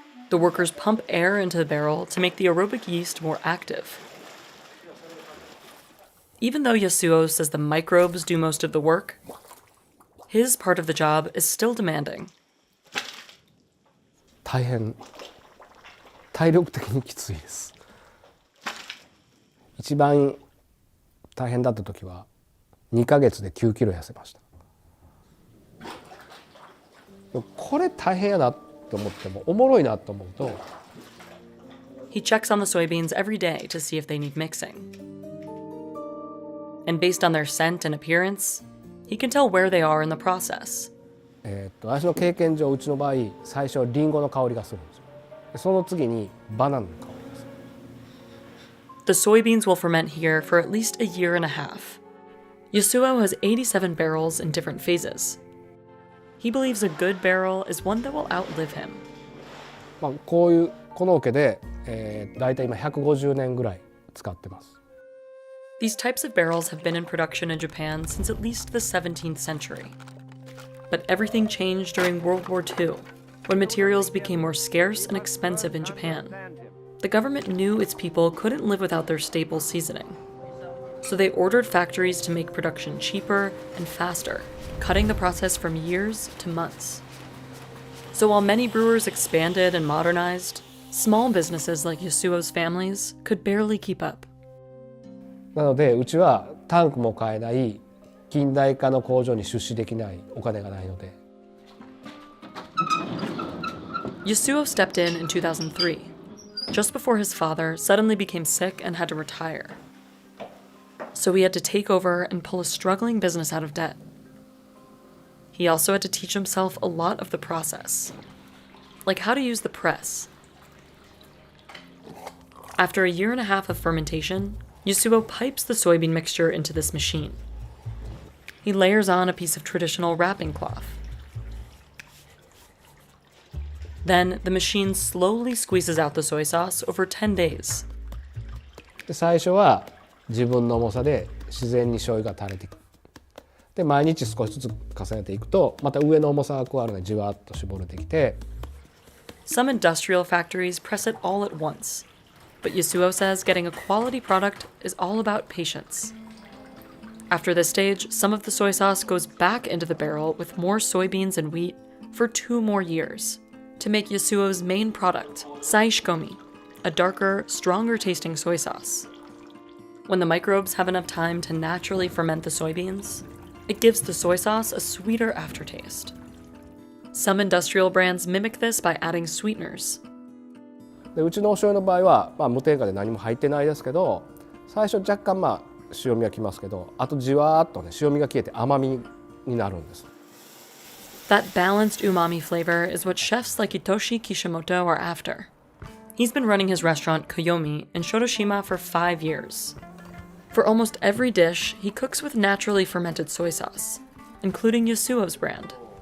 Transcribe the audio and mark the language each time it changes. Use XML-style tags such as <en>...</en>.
<en>The workers pump air into the barrel to make the aerobic yeast more active. Even though Yasuo says the microbes do most of the work, his part of the job is still demanding.</en> <ja>大変体力的にきついです。一番大変だった時は2ヶ月で9キロ痩せました。これ大変やなと思ってもおもろいなと思うと。</ja> <en>He checks on the soybeans every day to see if they need mixing. And based on their scent and appearance, he can tell where they are in the process.</en> <ja>私の経験上うちの場合最初リンゴの香りがするんですよ。その次にバナナの香りがする。</ja> <en>The soybeans will ferment here for at least a year and a half. Yasuo has 87 barrels in different phases. He believes a good barrel is one that will outlive him.</en> <ja>この桶で、だいたい今150年ぐらい使ってます。</ja> <en>These types of barrels have been in production in Japan since at least the 17th century. But everything changed during World War II, when materials became more scarce and expensive in Japan. The government knew its people couldn't live without their staple seasoning. So they ordered factories to make production cheaper and faster, cutting the process from years to months. So while many brewers expanded and modernized, small businesses like Yasuo's families could barely keep up.</en> <ja>なのでうちはタンクも買えない近代化の工場に出資できないお金がないので。</ja> <en>Yasuo stepped in 2003, just before his father suddenly became sick and had to retire. So he had to take over and pull a struggling business out of debt. He also had to teach himself a lot of the process, like how to use the press. After a year and a half of fermentation, Yasuo pipes the soybean mixture into this machine. He layers on a piece of traditional wrapping cloth. Then the machine slowly squeezes out the soy sauce over 10 days.</en> <ja>で最初は自分の重さで自然に醤油が垂れていく。で毎日少しずつ重ねていくとまた上の重さが加わるのでじわっと絞れてきて。</ja> <en>Some industrial factories press it all at once, but Yasuo says getting a quality product is all about patience. After this stage, some of the soy sauce goes back into the barrel with more soybeans and wheat for 2 more years to make Yasuo's main product, saishikomi, a darker, stronger tasting soy sauce. When the microbes have enough time to naturally ferment the soybeans, it gives the soy sauce a sweeter aftertaste. Some industrial brands mimic this by adding sweeteners.</en> <ja>でうちのお醤油の場合は、無添加で何も入ってないですけど最初若干塩味がきますけどあとじわーっとね塩味が消えて甘みになるんです。</ja> <en>That balanced umami flavor is what chefs like Hitoshi Kishimoto are after. He's been running his restaurant Koyomi in Shotoshima for 5 years. For almost every dish, he cooks with naturally fermented soy sauce, including Yasuo's brand.</en>